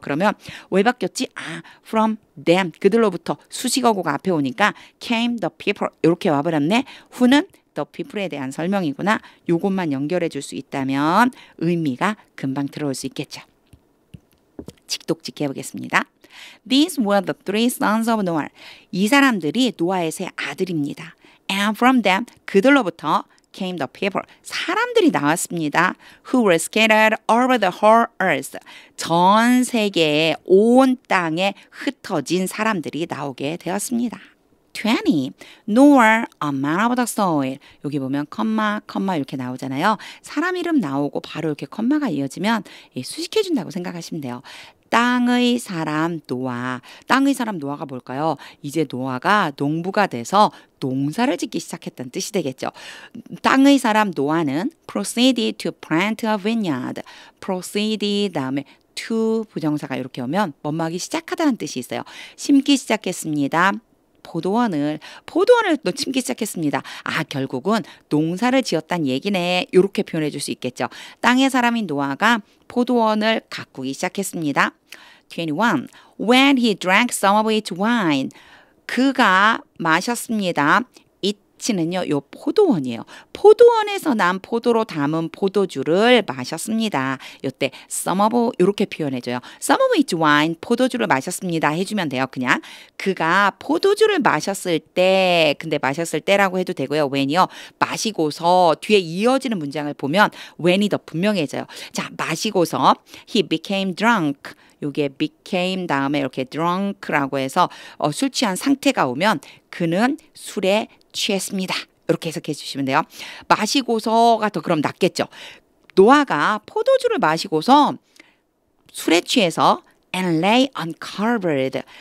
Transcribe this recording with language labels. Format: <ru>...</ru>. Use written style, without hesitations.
<ko>그러면 왜 바뀌었지?</ko> <en>from them</en> <ko>그들로부터 수식어구가 앞에 오니까</ko> <en>came the people</en> <ko>이렇게 와버렸네. 후는 the people에 대한 설명이구나. 요것만 연결해 줄 수 있다면 의미가 금방 들어올 수 있겠죠. 직독직 해보겠습니다.</ko> <en>These were the three sons of Noah.</en> <ko>이 사람들이 노아의 세 아들입니다.</ko> <en>And from them</en> <ko>그들로부터</ko> <en>came the people.</en> <ko>사람들이 나왔습니다.</ko> <en>Who were scattered over the whole earth.</en> <ko>전 세계의 온 땅에 흩어진 사람들이 나오게 되었습니다.</ko> <en>20. Noah, a man of the soil.</en> <ko>여기 보면 컴마 이렇게 나오잖아요. 사람 이름 나오고 바로 이렇게 컴마가 이어지면 수식해준다고 생각하시면 돼요. 땅의 사람 노아. 땅의 사람 노아가 뭘까요? 이제 노아가 농부가 돼서 농사를 짓기 시작했다는 뜻이 되겠죠. 땅의 사람 노아는</ko> <en>proceeded to plant a vineyard.</en> <ko>proceed 다음에 to 부정사가 이렇게 오면 뭐뭐하기 시작하다는 뜻이 있어요. 심기 시작했습니다. 포도원을 또 심기 시작했습니다. 아, 결국은 농사를 지었다는 얘기네. 이렇게 표현해 줄 수 있겠죠. 땅의 사람인 노아가 포도원을 가꾸기 시작했습니다.</ko> <en>21. When he drank some of its wine.</en> <ko>그가 마셨습니다. it는요, 요 포도원이에요. 포도원에서 난 포도로 담은 포도주를 마셨습니다. 요때 some of 이렇게 표현해줘요.</ko> <en>some of its wine,</en> <ko>포도주를 마셨습니다. 해주면 돼요. 그냥 그가 포도주를 마셨을 때, 근데 마셨을 때라고 해도 되고요. when이요, 마시고서 뒤에 이어지는 문장을 보면 when이 더 분명해져요. 자, 마시고서</ko> <en>he became drunk.</en> <ko>요게 became 다음에 이렇게 drunk라고 해서 술 취한 상태가 오면 그는 술에 취했습니다. 이렇게 해석해 주시면 돼요. 마시고서가 더 그럼 낫겠죠. 노아가 포도주를 마시고서 술에 취해서</ko> <en>and lay uncovered.</en>